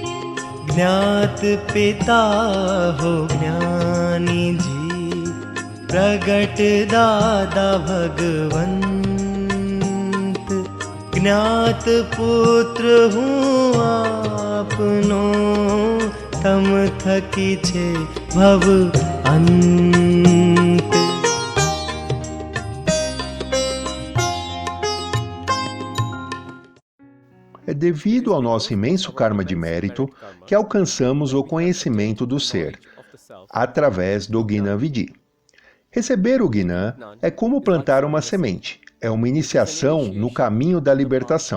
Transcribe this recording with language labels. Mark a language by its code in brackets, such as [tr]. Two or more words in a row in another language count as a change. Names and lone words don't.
[gu] જ્ઞાત પિતા હો જ્ઞાની જી પ્રગટ દાદા ભગવંત જ્ઞાત પુત્ર હું આપનો તમ થકી છે ભવ અંત। [pt] É devido ao nosso imenso karma de mérito que alcançamos o conhecimento do ser, através do Gnana Vidhi. Receber o Gnana é como plantar uma semente, é uma iniciação no caminho da libertação.